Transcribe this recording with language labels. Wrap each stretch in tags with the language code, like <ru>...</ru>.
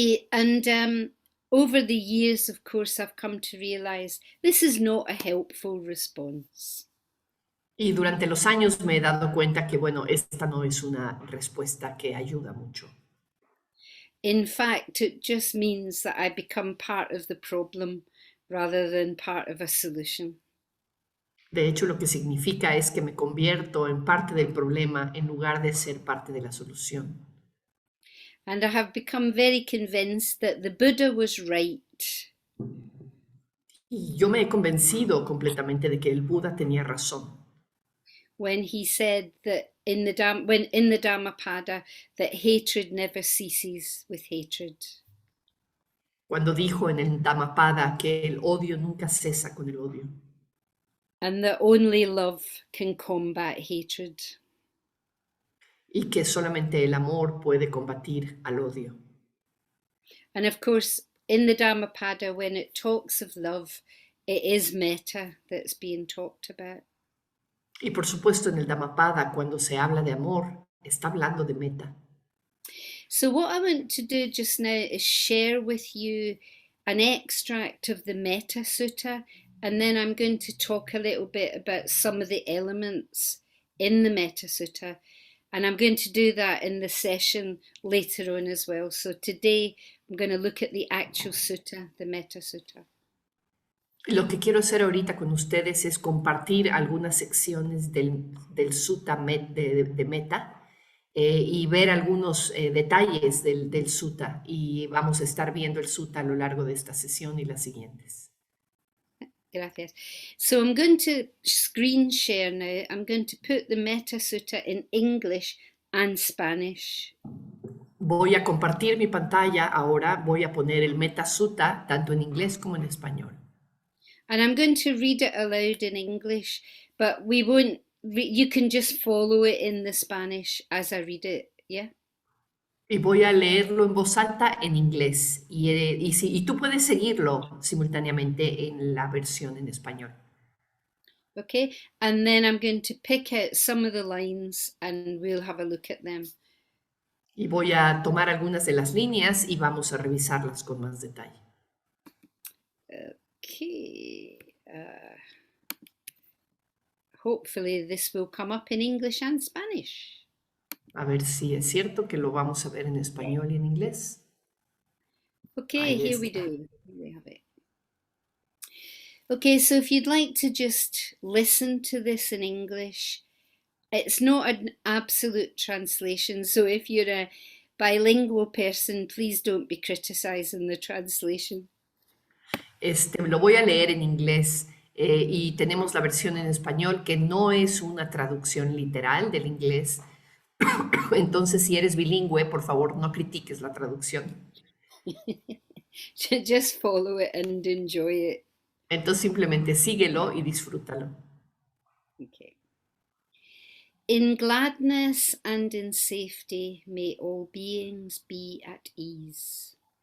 <en>And over the years, of course, I've come to realize this is not a helpful response.</en> <es>Y durante los años me he dado cuenta que, bueno, esta no es una respuesta que ayuda mucho.</es> <en>In fact, it just means that I become part of the problem rather than part of a solution.</en> <es>De hecho, lo que significa es que me convierto en parte del problema en lugar de ser parte de la solución.</es> <en>And I have become very convinced that the Buddha was right</en> <es>Y yo me he convencido completamente de que el Buda tenía razón</es> <en>when he said that in the Dhammapada that hatred never ceases with hatred.</en> <es>cuando dijo en el Dhammapada que el odio nunca cesa con el odio</es> <en>And that only love can combat hatred.</en> <es>y que solamente el amor puede combatir al odio.</es> <en>And of course, in the Dhammapada, when it talks of love, it is metta that's being talked about.</en> <es>Y por supuesto en el Dhammapada, cuando se habla de amor, está hablando de meta.</es> <en>So, what I want to do just now is share with you an extract of the Metta Sutta, and then I'm going to talk a little bit about some of the elements in the Metta Sutta, and I'm going to do that in the session later on as well. So, today I'm going to look at the actual sutta, the Metta Sutta.</en> <es>Lo que quiero hacer ahorita con ustedes es compartir algunas secciones del sutta de meta y ver algunos detalles del sutta. Y vamos a estar viendo el sutta a lo largo de esta sesión y las siguientes. Gracias.</es> <en>So I'm going to screen share now. I'm going to put the Metta Sutta in English and Spanish.</en> <es>Voy a compartir mi pantalla ahora. Voy a poner el Metta Sutta tanto en inglés como en español.</es> <en>And I'm going to read it aloud in English, but we won't, you can just follow it in the Spanish as I read it, yeah?</en> <es>Y voy a leerlo en voz alta en inglés. Y tú puedes seguirlo simultáneamente en la versión en español.</es> <en>Okay, and then I'm going to pick out some of the lines and we'll have a look at them.</en> <es>Y voy a tomar algunas de las líneas y vamos a revisarlas con más detalle.</es> <en>Okay. Hopefully this will come up in English and Spanish.</en> <es>A ver si es cierto que lo vamos a ver en español y en inglés.</es> <en>Okay,</en> <es>Ahí</es> <en>here we</en> <es>está.</es> <en>do. Here we have it. Okay, so if you'd like to just listen to this in English, it's not an absolute translation. So if you're a bilingual person, please don't be criticizing the translation.</en> <es>Lo voy a leer en inglés y tenemos la versión en español que no es una traducción literal del inglés. Entonces, si eres bilingüe, por favor, no critiques la traducción.</es> <en>Just follow it and enjoy it.</en> <es>Entonces, simplemente síguelo y disfrútalo.</es> <en>Okay. In gladness and in safety may all beings be at ease.</en>